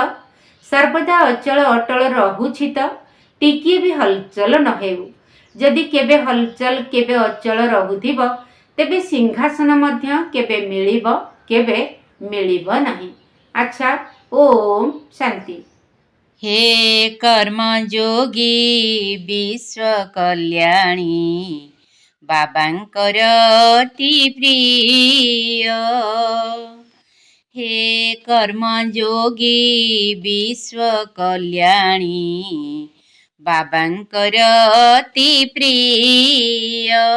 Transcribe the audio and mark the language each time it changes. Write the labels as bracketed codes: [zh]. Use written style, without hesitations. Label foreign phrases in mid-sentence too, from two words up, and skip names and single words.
[or] ସର୍ବଦା ଅଚଳ ଅଟଳ ରହୁଛି ତ? ଟିକିଏ ବି ହଲଚଲ ନ ହେଉ। ଯଦି କେବେ ହଲଚଲ, କେବେ ଅଚଳ ରହୁଥିବ, ତେବେ ସିଂହାସନ ମଧ୍ୟ କେବେ ମିଳିବ, କେବେ ମିଳିବ ନାହିଁ। ଆଚ୍ଛା, ଓମ୍ ଶାନ୍ତି। ହେ କର୍ମଯୋଗୀ ବିଶ୍ୱ କଲ୍ୟାଣୀ ବାବାଙ୍କର ଅତି ପ୍ରିୟ। ହେ କର୍ମଯୋଗୀ ବିଶ୍ୱ କଲ୍ୟାଣୀ ବାବାଙ୍କର ଅତି ପ୍ରିୟ।